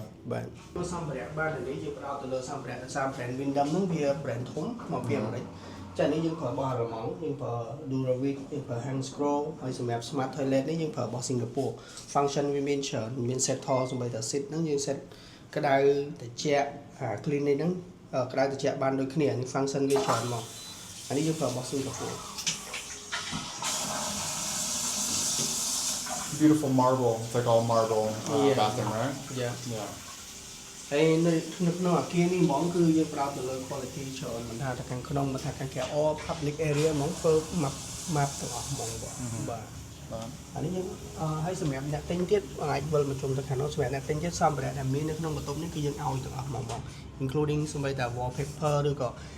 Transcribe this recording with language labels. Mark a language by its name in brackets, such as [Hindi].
[Khmer] បាទសម្ភារៈបាននេះយើងផ្ដោតទៅលើសម្ភារៈដោយសារ brand Windham ហ្នឹងវា brand ធំមកពីអាមេរិកចានេះយើងប្រើរបស់អាល្លឺម៉ង់យើងប្រើ Duravic យើងប្រើ hand scroll ហើយសម្រាប់ smart toilet នេះយើងប្រើរបស់ Singapore function វាមានច្រើនមាន set tall សម្បីតែ sit ហ្នឹងយើង set ក្តៅត្រជាក់ clean នេះហ្នឹងក្តៅត្រជាក់បានដូចគ្នានេះ function វាច្រើនមកអានេះយើងប្រើរបស់ Singapore [English] Beautiful marble, it's like all marble bathroom, right? Yeah. [Khmer] ហើយនៅក្នុងអាគារនេះហ្មងគឺយើងផ្ដោតទៅលើ quality ច្រើនមិនថាខាងក្នុងមិនថាខាងក្រៅ [English] all public area [Khmer] ហ្មងធ្វើ map ទាំងអស់ហ្មងបាទអានេះយើងហើយសម្រាប់អ្នកទិញទៀតអាចវិលមកជុំទៅខាងនោះសម្រាប់អ្នកទិញទៀតសម្ភារៈដែលមាននៅក្នុងបន្ទប់នេះគឺយើងឲ្យទាំងអស់ហ្មងបង including សម្បីតែ wallpaper ឬក៏